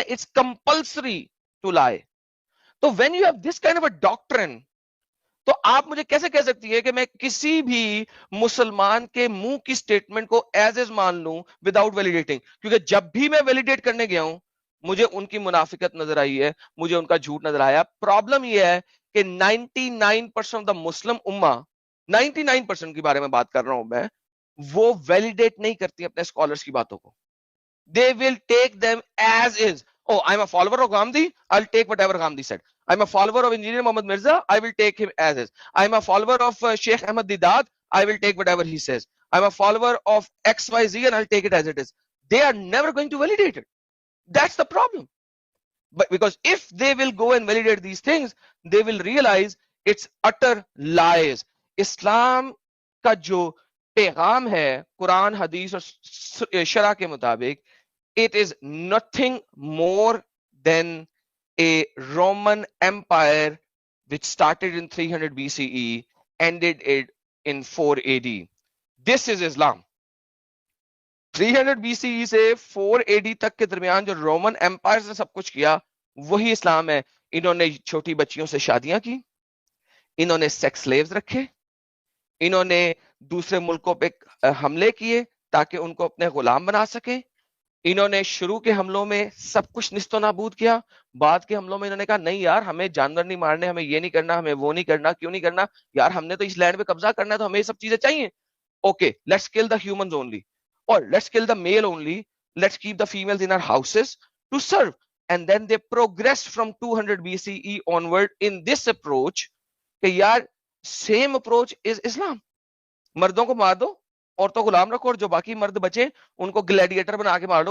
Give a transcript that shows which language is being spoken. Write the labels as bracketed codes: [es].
[en] It's compulsory to lie. [ur] تو [en] when you have this kind of a doctrine, [ur] تو آپ مجھے کیسے کہہ سکتی ہے کہ میں کسی بھی مسلمان کے منہ کی سٹیٹمنٹ کو ایز از مان لوں [en] without validating, [ur] کیونکہ جب بھی میں ویلیڈیٹ کرنے گیا ہوں مجھے ان کی منافقت نظر آئی ہے, مجھے ان کا جھوٹ نظر آیا. پرابلم یہ ہے کہ 99% آف دا مسلم امہ, 99% کے بارے میں بات کر رہا ہوں میں, وہ ویلیڈیٹ نہیں کرتی اپنے اسکالرس کی باتوں کو. [en] They will take them as is. Oh, I'm a follower of Gandhi, I'll take whatever Gandhi said. I'm a follower of Engineer Muhammad Mirza, I will take him as is. I'm a follower of Sheikh Ahmad Didat, I will take whatever he says. I'm a follower of XYZ and I'll take it as it is. They are never going to validate it. That's the problem. But because if they will go and validate these things, they will realize it's utter lies. Islam [ur] کا جو پیغام ہے قرآن حدیث اور شرع کے مطابق, [en] it is nothing more than a Roman empire which started in 300 BCE, ended it in 4 AD. This is Islam. [ur] 300 BCE سے 4 AD تک کے درمیان جو رومن ایمپائر نے سب کچھ کیا وہی اسلام ہے. انہوں نے چھوٹی بچیوں سے شادیاں کی, انہوں نے سیکس سلیوز رکھے, انہوں نے دوسرے ملکوں پہ حملے کیے تاکہ ان کو اپنے غلام بنا سکیں, انہوں نے شروع کے حملوں میں سب کچھ نیست و نابود کیا, بعد کے حملوں میں انہوں نے کہا نہیں یار ہمیں جانور نہیں مارنے, ہمیں یہ نہیں کرنا, ہمیں وہ نہیں کرنا. کیوں نہیں کرنا یار, ہم نے تو اس لینڈ پہ قبضہ کرنا ہے تو ہمیں یہ سب چیزیں چاہیے. [en] Okay, let's kill the humans only, اور let's kill the male only, let's keep the females in our houses to serve. And then they progress from 200 BCE onward in this approach [ur] کہ یار [en] Same approach is Islam. [ur] مردوں کو مار دو, عورتوں کو غلام رکھو, اور جو باقی مرد بچے ان کو گلیڈیٹر بنا کے مار دو.